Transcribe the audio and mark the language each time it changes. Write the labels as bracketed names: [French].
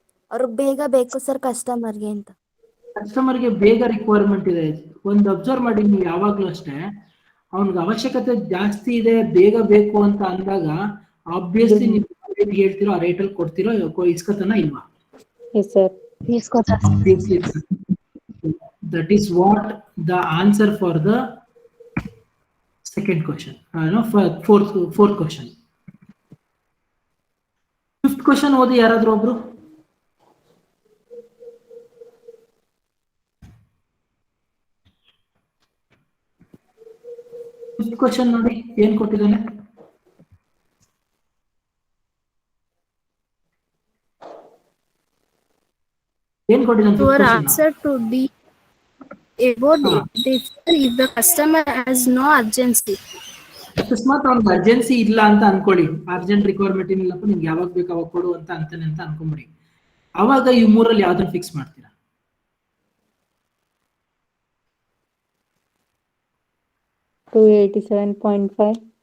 [Kannada] ಅವ್ರಿಗೆ ಬೇಗ ಬೇಕು ಸರ್ ಕಸ್ಟಮರ್ಗೆ ಅಂತ. ಕಸ್ಟಮರ್ಗೆ ಬೇಗ ರಿಕ್ವೈರ್ಮೆಂಟ್ ಇದೆ. ಒಂದು ಅಬ್ಸರ್ವ್ ಮಾಡಿ ನೀವು ಯಾವಾಗ್ಲೂ ಅಷ್ಟೇ, ಅವನಿಗೆ ಅವಶ್ಯಕತೆ ಜಾಸ್ತಿ ಇದೆ, ಬೇಗ ಬೇಕು ಅಂತ ಅಂದಾಗ ಆಬ್ವಿಯಸ್ಲಿ ನೀವು ರೇಟ್ ಹೇಳ್ತಿರೋ ಆ ರೇಟಲ್ಲಿ ಕೊಡ್ತಿರೋ, ಇಸ್ಕೊತಾನ ಇಲ್ವಾ? [English] Yes, sir. Obviously, that is what the answer for the second question. No, for fourth question. [Kannada] 5th question ಓದಿ ಯಾರಾದ್ರೂ ಒಬ್ರು. ಫಿಫ್ತ್ ಕ್ವಶನ್ ನೋಡಿ ಏನ್ ಕೊಟ್ಟಿದ್ದಾನೆ. ಏನ್ ಕೊಟ್ಟಿದ್ದಾನೆ [English] Your [Kannada] fifth question? [English] answer to D about differ if the customer has no urgency. [Kannada] ಅಕಸ್ಮಾತ್ ಅವ್ನಿಗೆ ಅರ್ಜೆನ್ಸಿ ಇಲ್ಲ ಅಂತ ಅನ್ಕೊಳ್ಳಿ, ಅರ್ಜೆಂಟ್ ರಿಕ್ವೈರ್ಮೆಂಟ್ ಏನಿಲ್ಲಪ್ಪ ನಿಮ್ಗೆ ಯಾವಾಗ ಬೇಕು ಅವಾಗ ಕೊಡು ಅಂತ ಅಂತಾನೆ ಅಂತ ಅನ್ಕೊಂಬಿಡಿ. ಅವಾಗ ಈ ಮೂರಲ್ಲಿ ಯಾವ್ದನ್ನ ಫಿಕ್ಸ್ ಮಾಡ್ತೀರಾ? [English] $287.5.